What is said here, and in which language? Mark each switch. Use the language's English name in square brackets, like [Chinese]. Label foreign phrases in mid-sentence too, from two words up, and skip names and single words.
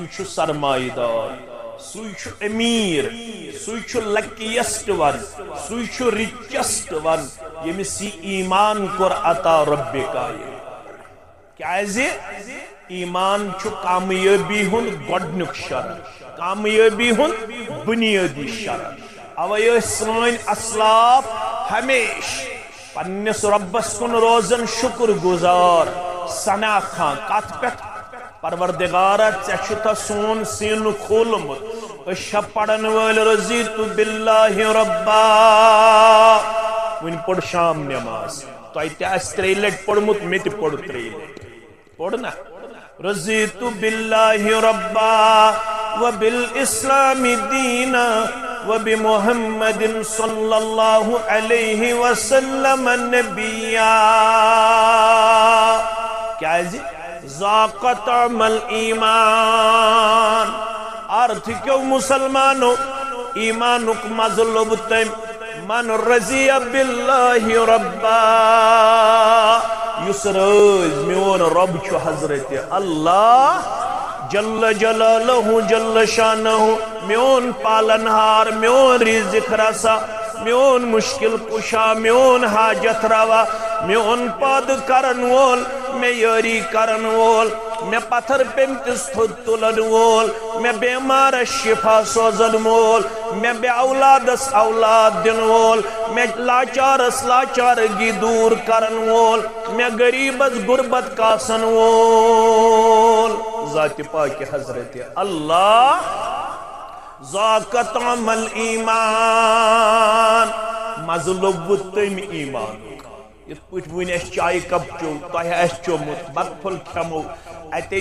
[Kashmiri] چھ سرمایہ دار سوی چھ امیر سوی چھ [English] luckiest one [Kashmiri] سوی چھ [English] richest one [Kashmiri] یمس یہ ایمان کور عطا رب کائنات کیازِ ایمان چھ کامیابی ہند گۄڈنیُک شرط کامیابی ہند بنیادی شرط اوے سن اسلاف ہمیش پنس ربس کن روزن شکر گزار ثنا خان کت پہ پروردگارا ژےٚ سون سین کھولمت أسۍ پڑھن ول [Arabic] رضیت باللہ ربا [Kashmiri] ون پڑھ شام نماز تۄہہِ تہِ آسہِ ترٛیٚیہِ لٹہِ پوٚرمُت مےٚ تہِ پوٚر ترٛیٚیہِ لٹہِ پوٚر نا [Arabic] رضیت باللہ ربا وبالاسلام دینا وبمحمد صلی اللہ علیہ وسلم نبیا [Kashmiri] کیازِ [Arabic] ذاق طعم الایمان [Kashmiri] ارتھ کیو مسلمانو ایمانک مزٕ لوٚب تٔمۍ [Arabic] من رضی باللہ ربا [Kashmiri] یس رٲضۍ میون رب چھُ حضرت اللہ [Arabic] جل جلالہ جل شانہ [Kashmiri] میون پالنہار میون رزق رسا میون مشکل کشا میون حاجت روا میون پاد کرن وول میں یاری کرن وول میں پتھر پیمتس تھود تلن وول میں بیمار شفا سوزن وول میں بے اولادس اولاد دن وول میں لاچارس لاچارگی دور کرن وول میں غریبس غربت کاسن وول ذات پاک حضرت اللہ [Arabic] ذاق طعم الایمان [Kashmiri] مزٕ لوٚبوُ تٔمۍ ایمانُک یِتھ پٲٹھۍ وٕنۍ اَسہِ چایہِ کپ چیوٚو تۄہہِ آسہِ چوٚمُت بتہٕ پھوٚل کھٮ۪مو اتے